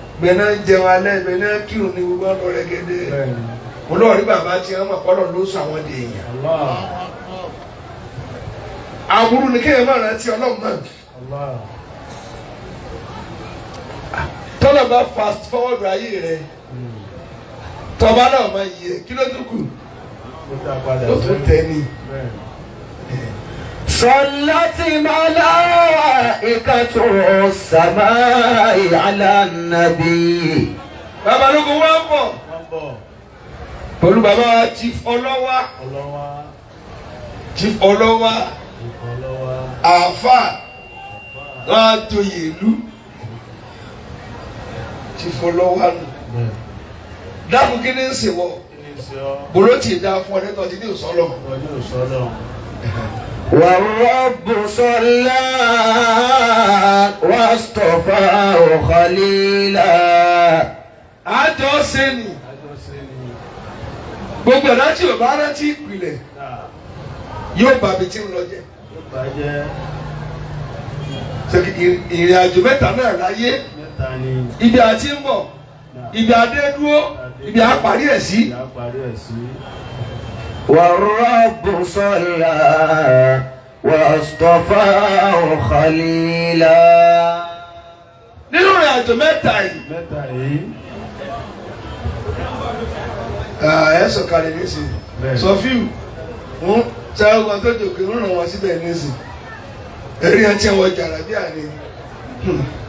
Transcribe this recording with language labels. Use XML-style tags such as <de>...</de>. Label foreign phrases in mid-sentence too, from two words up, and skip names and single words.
<yo>Ibẹ̀ náà ń jẹun alẹ́, ibẹ̀ náà kírun ní gbogbo ọ̀dọ́ rẹ́gẹ́dẹ́. Bẹ́ẹ̀ni. Mo lọ́ọ̀ rí bàbá tí wọ́n mọ̀ pọ́lọ̀ ló sọ àwọn di èèyàn. Allah. Aburú ni kéèyàn máa rántí Ọlọ́run mọ́. Allah. Tọ́lọ̀ bá</yo> <en>fast forward</en> <yo>ayé rẹ̀. Hmm. Tọ́ba náà máa yẹ, kí ló tún kù? Ó dá padà Ó tún sẹ́yìn. tẹ̀ ni. Bẹ́ẹ̀ni.</yo> <ar>صلت ملائكة السماء على النبي.</ar> <yo>Bàbá Balógun wá ń bọ̀. Wọ́n bọ̀. Pẹ̀lú bàbá wa Chief Ọlọ́wà. Ọlọ́wà. Chief Ọlọ́wà. Chief Ọlọ́wà. Àáfà. Àáfà. Wọ́n á joyè ìlú. Chief Ọlọ́wà nù. Bẹ́ẹ̀. Dákun kí ni ń ṣe wọ? Kí ni ń ṣe ọ́? Bolo ti da fún ọ nítorí ní òsán lọ. Nítorí òsán lọ.</yo> <ar>والرب صلى واصطفاه خليلا.</ar> <yo>Àjọ ṣe ni. Àjọ ṣe ni. Gbogbo ẹ̀dá tí ò bá rántí ìpìlẹ̀, Náà. yóò bá ibi tí ń lọ jẹ́. Yóò bá jẹ́. Ṣé kí ìrìn, ìrìn àjò mẹ́ta náà láyé? Mẹ́ta ni. Ibi a ti ń bọ̀, Náà. ibi a dé dúró, ibi a parí ẹ̀ sí. Ibi a parí ẹ̀ sí.</yo> <ar>والرب صلى واصطفاه خليلا.</ar> <yo>Nínú ìrìn àjò mẹ́ta yìí. Mẹ́ta yìí. Ah, ẹ sọ̀kalẹ̀ nísìnyí. Bẹ́ẹ̀. Sọfíù, ń ṣe àwọn tó jòkè ń ràn wọ́n síbẹ̀ nísìnyí. Eré ẹ ti wọ jàlábíà ni. Hmm.</yo>